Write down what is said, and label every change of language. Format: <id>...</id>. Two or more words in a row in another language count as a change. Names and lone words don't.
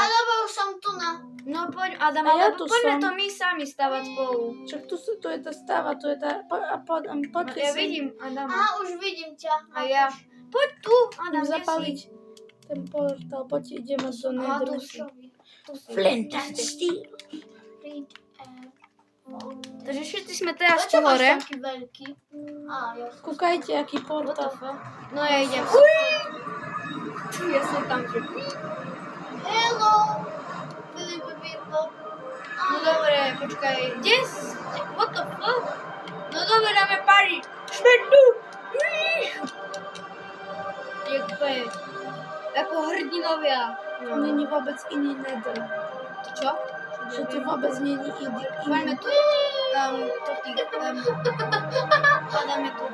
<sk>dobre, už som tu na. No poď, Adam, A ja ale tu poďme som. to my sami stavať spolu. Však tu je tá stáva, tu je tá... Poďte Ja si. vidím, Adam. Aha, už vidím ťa. A ja. Poď tu, Adam, Idem kde zapaliť si? ten portal, poďte ideme do Aha, nedru. tu si. Tu si.</sk> <en>Flint and steel. Flint and...</en> <sk>Takže všetci sme teraz Prečo tu máš hore. taký veľký? Á, ja som... Kúkajte, aký</sk> <en>What the</en> <sk>portal. fuck? No ja idem. Ja som tam, že... Hello! Filip Birko. No dobre, počkaj. Kde si?</sk> <en>What the fuck?</en> <sk>No dobre, dáme pari. Sme tu. Jak úplne. Ako hrdinovia. No. Není vôbec iný nether. To čo? Že tu vôbec není Poďme iný. tu. To ty. Poďme tu.</sk>